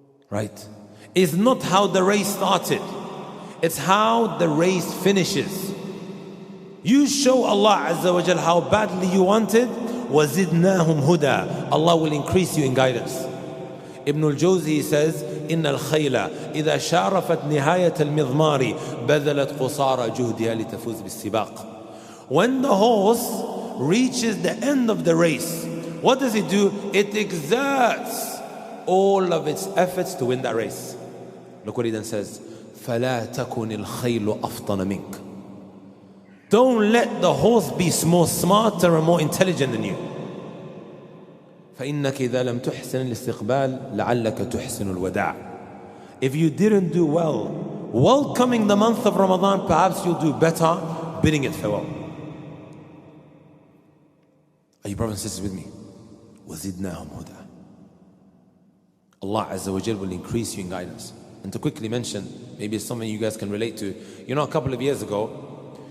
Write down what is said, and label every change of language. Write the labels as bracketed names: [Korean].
[English] Right? It's not how the race started. It's how the race finishes. You show Allah Azza wa Jal how badly you wanted, [Arabic] وَزِدْنَاهُمْ هُدًى. [English] Allah will increase you in guidance. Ibn al-Jawzi says, [Arabic] إِنَّ الْخَيْلَ إِذَا شَارَفَتْ نِهَايَةَ الْمِضْمَارِ بَذَلَتْ قُصَارَ جُهْدِهَا لِتَفُوزِ بِالسِّبَاقِ. [English] When the horse reaches the end of the race, what does it do? It exerts all of its efforts to win that race. Look what he then says, [Arabic] فَلَا تَكُنِ الْخَيْلُ أَفْطَنَ مِنْكَ. [English] Don't let the horse be more smarter and more intelligent than you. [Arabic] فإنك إذا لم تحسن الاستقبال لعلك تحسن الوداع. [English] If you didn't do well welcoming the month of Ramadan, perhaps you'll do better bidding it farewell. Are you brothers and sisters with me? [Arabic] وَزِدْنَاهُمْ هُدًى. [English] Allah Azza wa Jal will increase you in guidance. And to quickly mention, maybe it's something you guys can relate to. You know, a couple of years ago,